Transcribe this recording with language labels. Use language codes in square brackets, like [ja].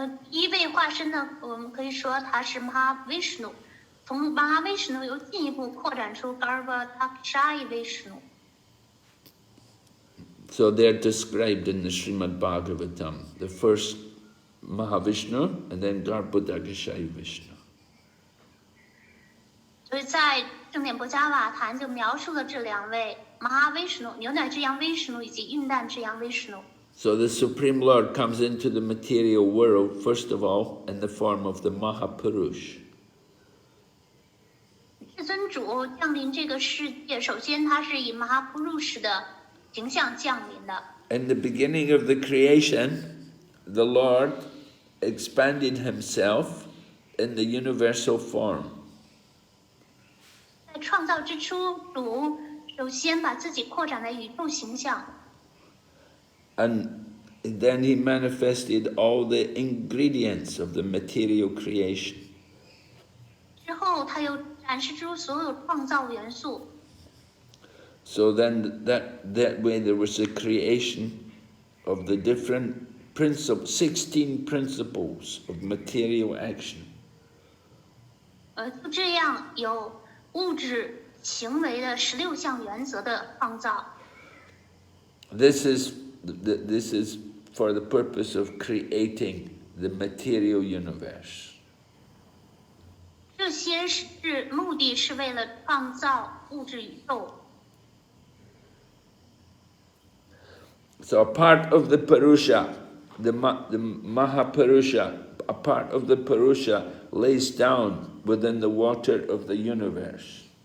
[zh] 第1位化身呢，我们可以说他是 Mahavishnu， 从 Mahavishnu 又进一步扩展出 Garbhodakashayi Vishnu。 [en] So they're described in the Srimad Bhagavatam, the first Mahavishnu, and then Garbhodakashayi Vishnu. [zh] 所以在正典波伽瓦坛就描述了这2位 Mahavishnu， 牛奶之羊 Vishnu 以及孕蛋之羊 Vishnu。 [en] So the Supreme Lord comes into the material world, first of all, in the form of the Mahapurush. [zh] 至尊主降临这个世界，首先他是以 Mahapurush 的形象降临的。 [en] In the beginning of the creation, the Lord expanded himself in the universal form. [zh] 在创造之初，主首先把自己扩展为宇宙形象。 [en] And then he manifested all the ingredients of the material creation. [zh] 之后，他又展示出所有创造元素。 [en] So then that way there was a creation of the different 16 principles of material action. [zh] 就这样有物质行为的16项原则的创造。 [en] This is for the purpose of creating the material universe. [zh] 这些目的是为了创造物质宇宙。 [en] So a part of the Purusha, the Mahapurusha, a part of the Purusha lays down within the water of the universe.